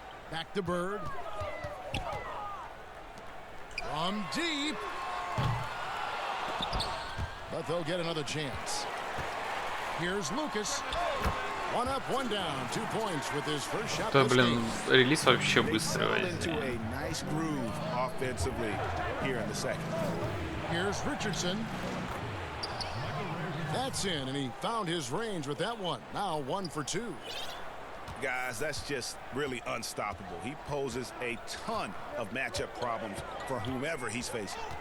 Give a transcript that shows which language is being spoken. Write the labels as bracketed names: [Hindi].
[English] Back to Bird. From deep. But they'll get another chance. Here's Lucas. One up, one down. 2 points with his first shot. [Russian] Да, блин, релиз вообще быстрый. [English] Nice groove offensively here in the second. Here's Richardson. That's in, and he found his range with that one. Now 1 for 2. Guys, that's just really unstoppable. He poses a ton of matchup problems for whomever he's facing.